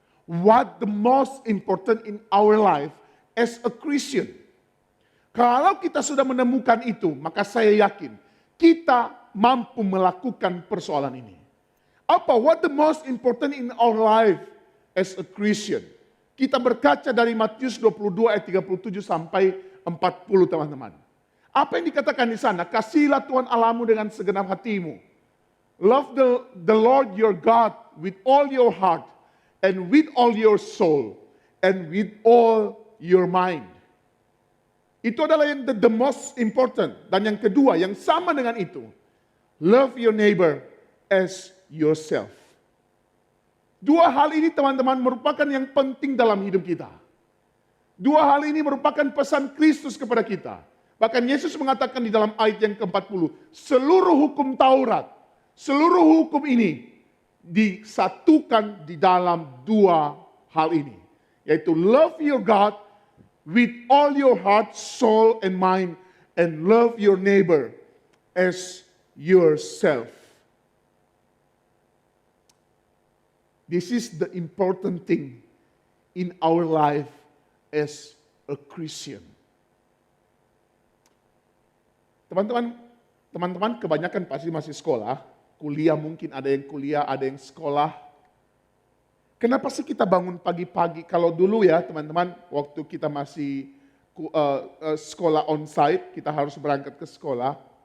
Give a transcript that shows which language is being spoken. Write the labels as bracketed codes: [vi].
[en] What the most important in our life as a Christian. [id] Kalau kita sudah menemukan itu, maka saya yakin kita mampu melakukan persoalan ini. Apa? [en] What the most important in our life as a Christian? [id] Kita berkaca dari Matius 22 ayat 37 sampai 40 teman-teman. Apa yang dikatakan di sana? Kasihilah Tuhan Allahmu dengan segenap hatimu. [en] Love the Lord your God with all your heart and with all your soul and with all your mind. [id] Itu adalah yang [en] the most important. [id] Dan yang kedua, yang sama dengan itu. [en] Love your neighbor as yourself. [id] Dua hal ini teman-teman merupakan yang penting dalam hidup kita. Dua hal ini merupakan pesan Kristus kepada kita. Bahkan Yesus mengatakan di dalam ayat yang ke-40, seluruh hukum Taurat, seluruh hukum ini disatukan di dalam dua hal ini. [en] Yaitu love your God with all your heart, soul, and mind, and love your neighbor as yourself. This is the important thing in our life as a Christian. [id] Teman-teman kebanyakan pasti masih sekolah, kuliah mungkin ada yang kuliah, ada yang sekolah. Kenapa sih kita bangun pagi-pagi? Kalau dulu ya teman-teman, waktu kita masih sekolah onsite, kita harus berangkat ke sekolah.